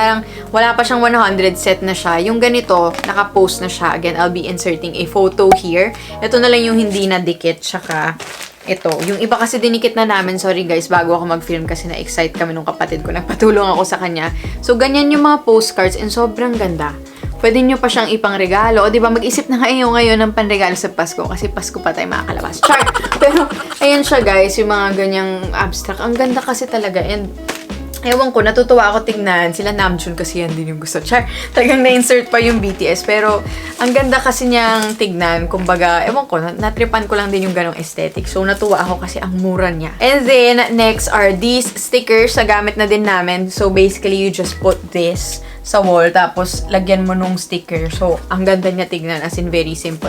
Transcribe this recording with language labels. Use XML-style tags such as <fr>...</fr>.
<tl>Parang wala pa siyang 100 set na siya. Yung ganito, naka-post na siya.</tl> <en>Again, I'll be inserting a photo here.</en> <tl>Ito na lang yung hindi na dikit, tsaka ito. Yung iba kasi dinikit na namin.</tl> <en>Sorry guys,</en> <tl>bago ako mag-film kasi na-excite kami nung kapatid ko. Nagpatulong ako sa kanya. So, ganyan yung mga postcards and sobrang ganda. Pwede nyo pa siyang ipang-regalo. O, diba, mag-isip na kayo ngayon ng panregalo sa Pasko kasi Pasko pa tayo makakalabas. Char! Pero, ayan siya guys, yung mga ganyang abstract. Ang ganda kasi talaga. And, ewan ko, natutuwa ako tignan. Sila Namjoon kasi yan din yung gusto. Char, talagang na-insert pa yung BTS. Pero, ang ganda kasi niyang tignan. Kumbaga, ewan ko, natripan ko lang din yung ganong aesthetic. So, natuwa ako kasi ang mura niya.</tl> <en>And then, next are these stickers.</en> <tl>Nagamit na din namin.</tl> <en>So, basically, you just put this sa wall,</en> <tl>tapos lagyan mo nung sticker. So, ang ganda niya tignan, as in very simple.</tl>